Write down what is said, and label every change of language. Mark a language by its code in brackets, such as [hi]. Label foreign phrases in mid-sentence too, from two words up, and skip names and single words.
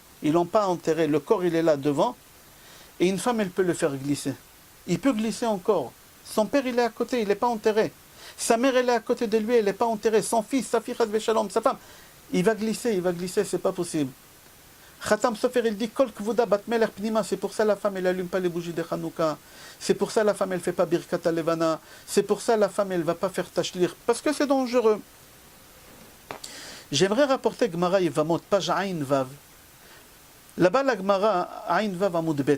[fr] Ils l'ont pas enterré, le corps il est là devant. Et une femme elle peut le faire glisser. Il peut glisser encore. Son père il est à côté, il n'est pas enterré. Sa mère elle est à côté de lui, elle n'est pas enterrée. Son fils, sa fille, sa femme, il va glisser, c'est pas possible. [he] Khatam Sofer [fr] il dit [he] כל כבודה בת מלך פנימה, [fr] c'est pour ça la femme elle allume pas les bougies de Hanouka. C'est pour ça la femme elle fait pas [he] ברכת הלבנה. [fr] C'est pour ça la femme elle va pas faire tashlir parce que c'est dangereux. J'aimerais rapporter Gemara Yevamot, page [he] עין וו. [fr] Là-bas la Gemara [he] עין וו עמוד בית.